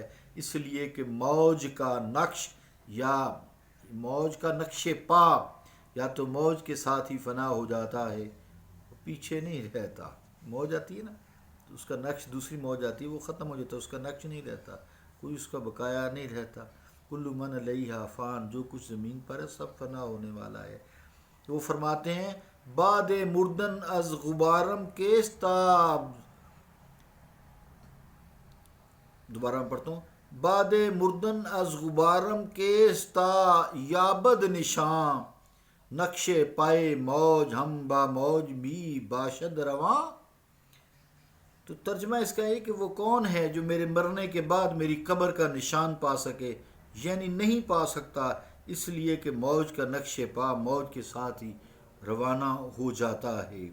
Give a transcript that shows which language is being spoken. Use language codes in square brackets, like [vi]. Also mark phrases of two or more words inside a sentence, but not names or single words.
[ur] اس لیے کہ موج کا نقش یا موج کا نقش پا یا تو موج کے ساتھ ہی فنا ہو جاتا ہے، پیچھے نہیں رہتا. موج آتی ہے نا تو اس کا نقش، دوسری موج آتی ہے وہ ختم ہو جاتا ہے، اس کا نقش نہیں رہتا، کوئی اس کا بقایا نہیں رہتا. [ar] کل من علیہا فان، [ur] جو کچھ زمین پر ہے سب فنا ہونے والا ہے. وہ فرماتے ہیں [fa] باد مردن از غبارم کیستاب، [ur] دوبارہ میں پڑھتا ہوں: [fa] باد مردن از غبارم کیستا یابد نشاں، نقش پائے موج ہم با موج بھی باشد رواں. [ur] تو ترجمہ اس کا ہے کہ وہ کون ہے جو میرے مرنے کے بعد میری قبر کا نشان پا سکے؟ یعنی نہیں پا سکتا، اس لیے کہ موج کا نقش پا موج کے ساتھ ہی روانہ ہو جاتا ہے.